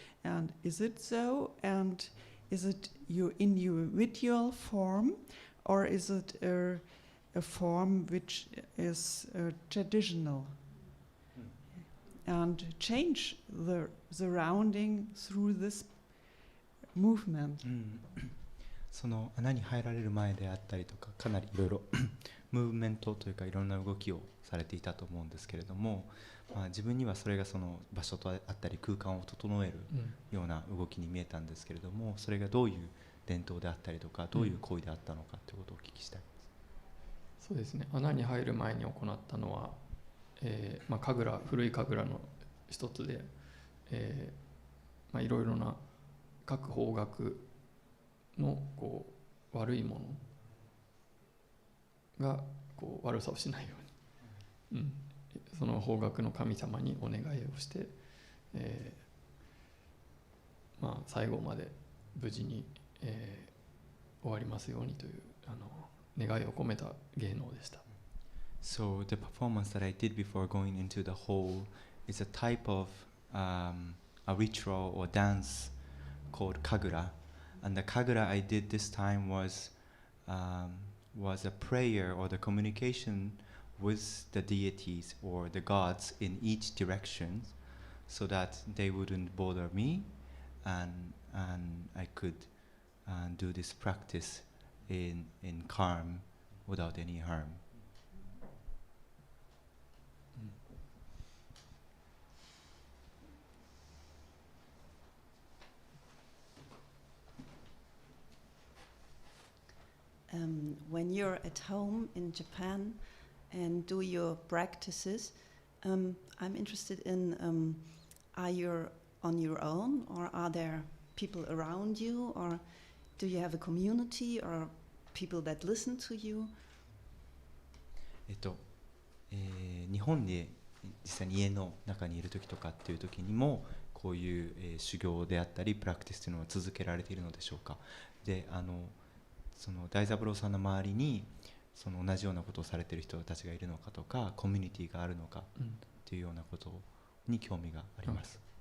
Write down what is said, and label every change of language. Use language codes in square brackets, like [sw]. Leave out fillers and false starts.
[en] And is it so? And is it your individual form, or is it a form which is traditional, and change the surrounding through this movement? [ja] その穴に入られる前であったりとか、かなりいろいろムーブメントというかいろんな動きをされていたと思うんですけれども、自分にはそれがその場所とあったり空間を整えるような動きに見えたんですけれども、それがどういう伝統であったりとかどういう行為であったのかということをお聞きしたい。そうですね、穴に入る前に行ったのは、神楽、古い神楽の一つで、いろいろな各方角の悪いものが悪さをしないように、その方角の神様にお願いをして、最後まで無事に、終わりますようにという願いを込めた芸能でした。 [en] So the performance that I did before going into the hall is a type of a ritual or dance called kagura, and the kagura I did this time was a prayer or the communication with the deities or the gods in each direction, so that they wouldn't bother me, and I could do this practice in calm without any harm. When you're at home in Japan and do your practices, I'm interested in, are you on your own, or are there people around you, or do you have a community or people that listen to you? [ja] 日本で実際に家の中にいる時とかっていう時にもこういう、修行であったりプラクティスというのは続けられているのでしょうか。でその大三郎さんの周りにその同じようなことをされている人たちがいるのかとか、コミュニティがあるのかっていうようなことに興味があります。